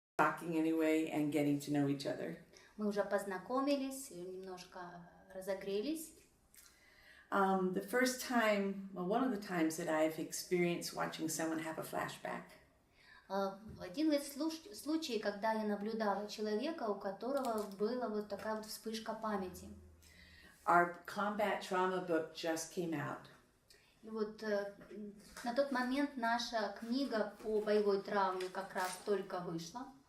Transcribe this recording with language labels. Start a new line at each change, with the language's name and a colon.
English: talking anyway and getting to know each other.
Russian: Мы уже познакомились, немножко разогрелись.
English: One of the times that I've experienced watching someone have a flashback.
Russian: Один из случаев, когда я наблюдала человека, у которого была вот такая вот вспышка памяти.
English: Our combat trauma book just came out.
Russian: И вот на тот момент наша книга по боевой травме как раз только вышла.